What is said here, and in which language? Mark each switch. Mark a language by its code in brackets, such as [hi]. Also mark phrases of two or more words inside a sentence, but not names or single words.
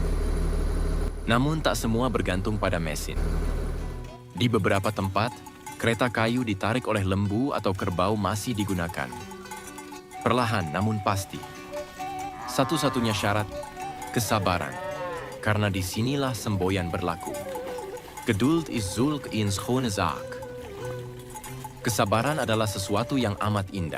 [ms] Namun tak semua bergantung pada mesin. Di beberapa tempat, kereta kayu ditarik oleh lembu atau kerbau masih digunakan. Perlahan namun pasti. Satu-satunya syarat, kesabaran. Karena disinilah semboyan berlaku. [nl] Geduld is zulk in schone zaak. [ms] Kesabaran adalah sesuatu yang amat indah.